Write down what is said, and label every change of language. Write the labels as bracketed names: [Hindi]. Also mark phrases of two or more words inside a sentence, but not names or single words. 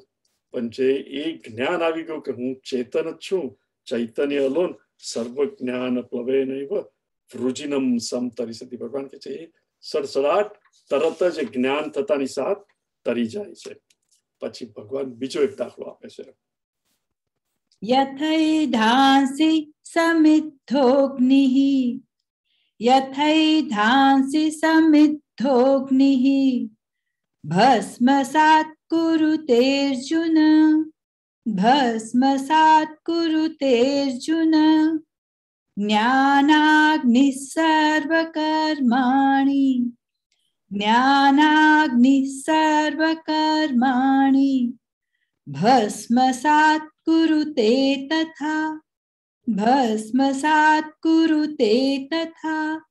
[Gujarati] પણ જે એ જ્ઞાન આવી ગયું કે હું ચેતન જ છું, ચૈતન્ય અલોન, [Sanskrit] सर्व ज्ञान प्लवेनैव वृजिनम समतरिष्यति. [Gujarati] ભગવાન કે છે એ સડસડાટ તરત જ જ્ઞાન થતાની સાથ તરી જાય છે. પછી ભગવાન બીજો એક દાખલો આપે છે. [Sanskrit] यथैधांसि समिद्धोऽग्निः, यथैधांसि समिद्धोऽग्निः भस्मसात् कुरुतेऽर्जुन, भस्मसात् कुरुतेऽर्जुन ज्ञानाग्निः सर्वकर्माणि, ज्ञानाग्निः सर्वकर्माणि भस्मसात् कुरुते तथा, भस्मसात् कुरुते तथा.